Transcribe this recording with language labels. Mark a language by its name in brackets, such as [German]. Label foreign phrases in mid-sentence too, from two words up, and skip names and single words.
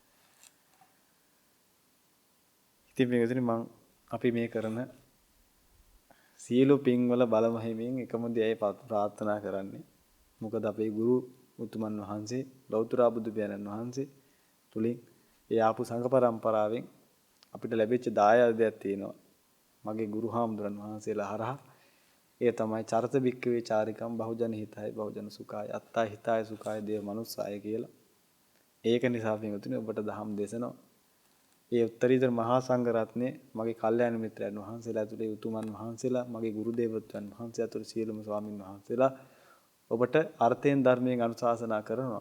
[Sinhala] ඉතින් මේකෙන් අපි මේ කරන සියලු පින්වල බලමහිමින් එකම දෙයයි ප්‍රාර්ථනා කරන්නේ. මොකද අපේ ගුරු උතුමන් වහන්සේ ලෞතර බුදු පියාණන් වහන්සේ තුලින් ඒ ආපු සංඝ පරම්පරාවෙන් අපිට ලැබිච්ච දායාදයක් තියෙනවා. මගේ ගුරු හාමුදුරන් වහන්සේලා හරහා ඒ තමයි [Pali] චරිත බික්කවේ චාරිකම් බහුජන හිතයි බහුජන සුඛාය අත්තා හිතාය සුඛාය දේව මනුස්සාය කියලා. [Sinhala] ඒක නිසා පින්වතුනි ඔබට දහම් දේශනවා. ඒ උත්තරීතර මහා සංඝ රත්නයේ මගේ කල්යාණ මිත්‍රයන් වහන්සේලා ඇතුළේ උතුමන් වහන්සේලා මගේ ගුරු දේවත්වයන් වහන්සේ ඇතුළේ සියලුම ස්වාමින් වහන්සේලා ඔබට අර්ථයෙන් ධර්මයෙන් අනුශාසනා කරනවා.